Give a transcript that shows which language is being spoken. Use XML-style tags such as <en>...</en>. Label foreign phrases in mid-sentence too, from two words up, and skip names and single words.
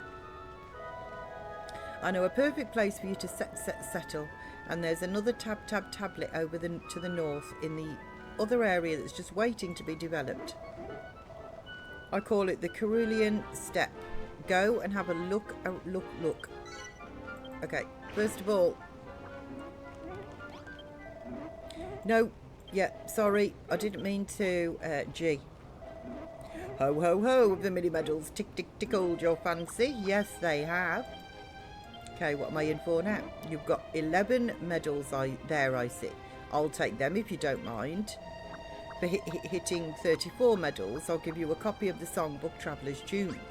<en>I know a perfect place for you to settle, and there's another tablet over to the north in the other area that's just waiting to be developed. I call it the Carulian Steppe. Go and have a look. Look. Okay, first of all... No, yeah, sorry, I didn't mean to, G. Ho, ho, ho, have the mini medals tickled your fancy? Yes, they have. Okay, what am I in for now? You've got 11 medals there, I see. I'll take them if you don't mind. For hitting 34 medals, I'll give you a copy of the songbook Traveller's Tunes.</en>